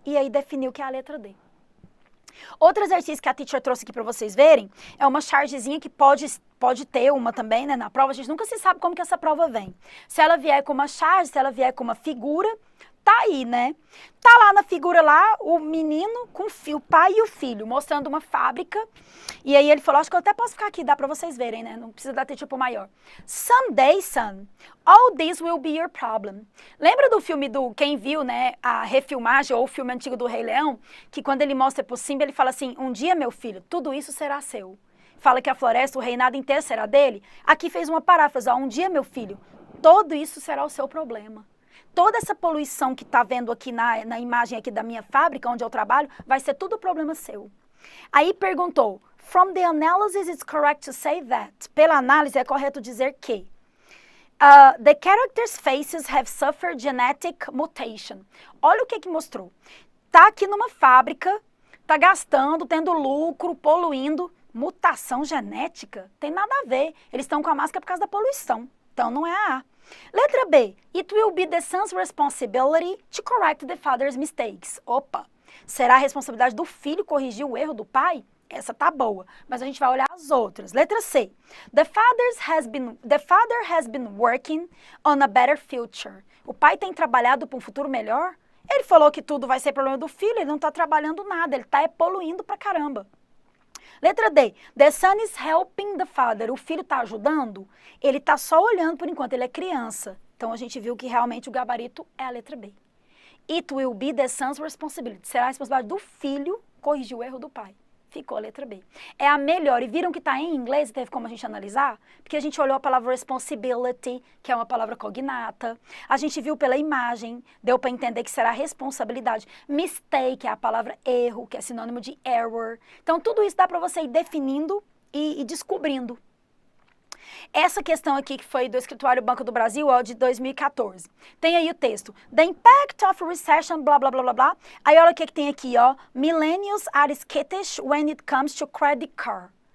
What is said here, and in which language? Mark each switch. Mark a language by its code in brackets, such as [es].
[pt] E aí definiu que é a letra D. Outro exercício que a teacher trouxe aqui para vocês verem é uma chargezinha que pode ter uma também, né, na prova. A gente nunca se sabe como que essa prova vem. Se ela vier com uma charge, se ela vier com uma figura, tá aí, né? Tá lá na figura lá o menino com o pai e o filho mostrando uma fábrica. E aí ele falou, acho que eu até posso ficar aqui, dá para vocês verem, né? Não precisa dar tipo maior. [en] Someday, son, all this will be your problem. [pt] Lembra do filme quem viu, né, a refilmagem ou o filme antigo do Rei Leão? Que quando ele mostra pro Simba, ele fala assim, um dia, meu filho, tudo isso será seu. Fala que a floresta, o reinado inteiro será dele. Aqui fez uma paráfrase, ó, um dia, meu filho, todo isso será o seu problema. Toda essa poluição que está vendo aqui na imagem aqui da minha fábrica, onde eu trabalho, vai ser tudo problema seu. Aí perguntou, [en] from the analysis it's correct to say that. [pt] Pela análise é correto dizer que [en] the characters' faces have suffered genetic mutation. [pt] Olha o que mostrou. Tá aqui numa fábrica, tá gastando, tendo lucro, poluindo. Mutação genética? Tem nada a ver. Eles estão com a máscara por causa da poluição. Então não é a A. Letra B. [en] It will be the son's responsibility to correct the father's mistakes. [pt] Opa! Será a responsabilidade do filho corrigir o erro do pai? Essa tá boa, mas a gente vai olhar as outras. Letra C. [en] The father has been working on a better future. [pt] O pai tem trabalhado para um futuro melhor? Ele falou que tudo vai ser problema do filho, ele não está trabalhando nada, ele está poluindo pra caramba. Letra D. [en] The son is helping the father. [pt] O filho está ajudando? Ele está só olhando por enquanto, ele é criança. Então a gente viu que realmente o gabarito é a letra B. [en] It will be the son's responsibility. [pt] Será a responsabilidade do filho corrigir o erro do pai. Ficou a letra B. É a melhor. E viram que está em inglês e teve como a gente analisar? Porque a gente olhou a palavra responsibility, que é uma palavra cognata. A gente viu pela imagem, deu para entender que será responsabilidade. Mistake é a palavra erro, que é sinônimo de error. Então, tudo isso dá para você ir definindo e descobrindo. Essa questão aqui que foi do Escritório Banco do Brasil, ó, de 2014. Tem aí o texto. [en] The impact of recession, [pt] blá, blá, blá, blá, blá. Aí olha o que tem aqui, ó. [en] Millennials are skittish when it comes to credit card.